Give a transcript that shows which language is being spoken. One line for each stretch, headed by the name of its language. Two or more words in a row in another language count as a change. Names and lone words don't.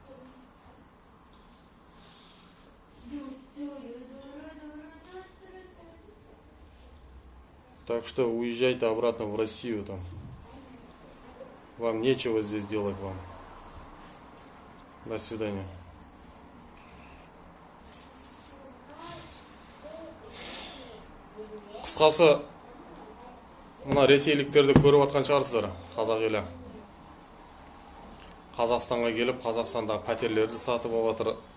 Russian: Так что уезжайте обратно в Россию там. Вам нечего здесь делать вам. До свидания.
Kazakh: Қысқасы, мына ресейліктерді көріп жатқан шығарсыздар, қазақ елі. Қазақстанға келіп, Қазақстандағы пәтерлерді сатып алып жатыр.